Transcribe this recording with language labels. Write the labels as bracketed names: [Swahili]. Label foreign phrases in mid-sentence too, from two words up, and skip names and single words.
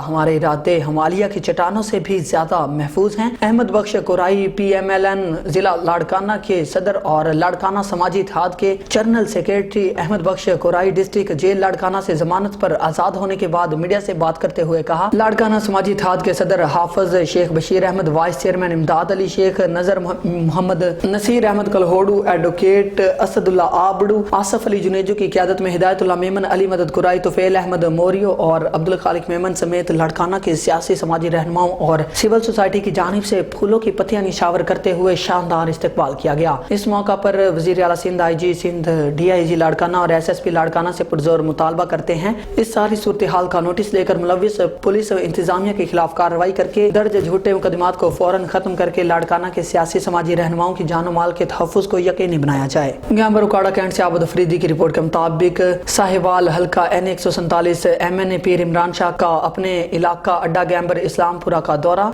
[Urdu] ہمارے ارادے ہمالیہ کی چٹانوں سے بھی زیادہ محفوظ ہیں. احمد بخش کرائی PMLN ضلع لاڑکانہ کے صدر اور لاڑکانہ سماجی اتحاد کے [English] general secretary [Urdu] احمد بخش کرائی ڈسٹرکٹ جیل لاڑکانہ سے ضمانت پر آزاد ہونے کے بعد میڈیا سے بات کرتے ہوئے کہا، لاڑکانہ سماجی اتحاد کے صدر حافظ شیخ بشیر احمد, [English] vice chairman [Urdu] امداد علی شیخ، نذر محمد، نصیر احمد کلہوڑو، ایڈووکیٹ اسداللہ آبڑو، آصف علی جونیجو کی قیادت میں ہدایت اللہ میمن، علی مدد کرائی، طفیل احمد موریو اور عبدالخالق میمن سمیت لاڑکانہ کے سیاسی سماجی رہنماؤں اور [English] civil society [Urdu] کی جانب سے پھولوں کی پتیاں نچھاور کرتے ہوئے شاندار استقبال کیا گیا. اس موقع پر وزیر اعلیٰ سندھ، IG سندھ، DIG لاڑکانہ اور SSP لاڑکانہ سے پرزور مطالبہ کرتے ہیں اس ساری صورت حال کا نوٹس لے کر ملوث پولیس انتظامیہ کے خلاف کارروائی کر کے درج جھوٹے مقدمات کو فوراً ختم کر کے لاڑکانہ کے سیاسی سماجی رہنماؤں کی جان مال کے تحفظ کو یقینی بنایا جائے. گیمبر اوکاڑا کینٹ سے عابد آفریدی کی رپورٹ کے مطابق ساہیوال حلقہ N147 MNA پیر عمران شاہ کا اپنے علاقہ اڈا گیمبر اسلام پورہ کا دورہ.